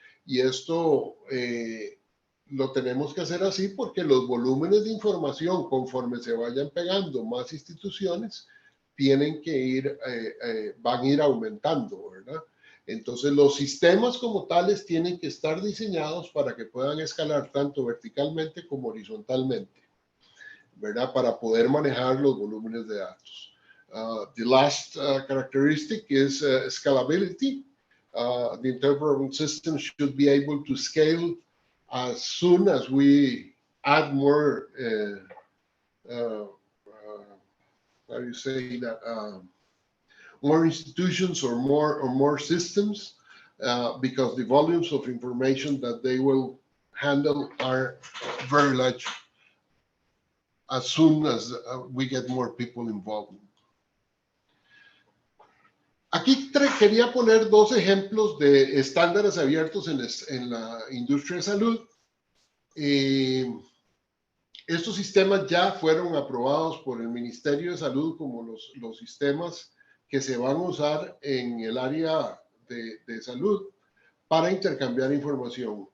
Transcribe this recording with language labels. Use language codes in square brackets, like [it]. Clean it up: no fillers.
[es] Y esto lo tenemos que hacer así porque los volúmenes de información, conforme se vayan pegando más instituciones, tienen que ir, van a ir aumentando, ¿verdad? Entonces los sistemas como tales tienen que estar diseñados para que puedan escalar tanto verticalmente como horizontalmente, ¿verdad? Para poder manejar los volúmenes de datos. [en] The last characteristic is scalability. The interoperable system should be able to scale as soon as we add more, how do you say that, more institutions or more systems, because the volumes of information that they will handle are very large as soon as we get more people involved. [es] Aquí quería poner dos ejemplos de estándares abiertos en la industria de salud. Estos sistemas ya fueron aprobados por el Ministerio de Salud como los sistemas que se van a usar en el área de salud para intercambiar información.